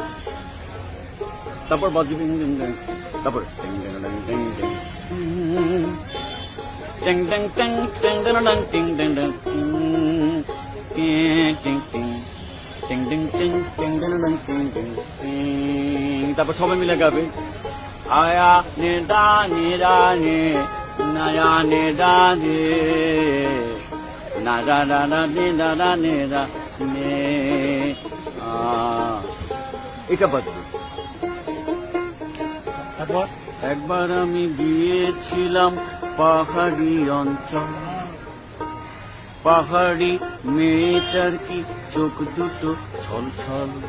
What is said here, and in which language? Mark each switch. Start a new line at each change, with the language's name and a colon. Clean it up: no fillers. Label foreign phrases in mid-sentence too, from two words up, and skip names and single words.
Bangla: তারপর বাজি, তারপর টিং টিং টিং টিং টিং টিং টিং টিং টিং টিং টিং টিং টিং টিং টিং। তারপর সবাই মিলে গাবে আয়া নে দা নে দা নে নায়া নে দা নে না দা দা দা নে দা দা নে দা নে। এটা বাজবে। তারপর একবার আমি গিয়েছিলাম পাহাড়ি অঞ্চল, পাহাড়ি মেয়েটার কি চোখ দুটো ছল ছল।